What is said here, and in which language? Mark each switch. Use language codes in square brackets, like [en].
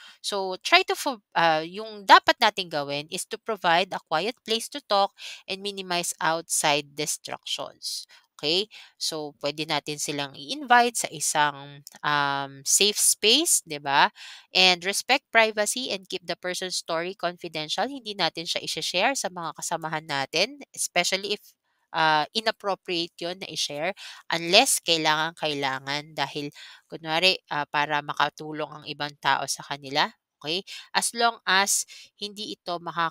[en] So, [tl] yung dapat nating gawin [en] is to provide a quiet place to talk and minimize outside distractions. Okay? [tl] So, pwede natin silang i-invite sa isang safe space, di ba? [en] And respect privacy and keep the person's story confidential. [tl] Hindi natin siya i-share sa mga kasamahan natin, especially if inappropriate yun na i-share unless kailangan-kailangan dahil kunwari para makatulong ang ibang tao sa kanila. Okay? As long as hindi ito um,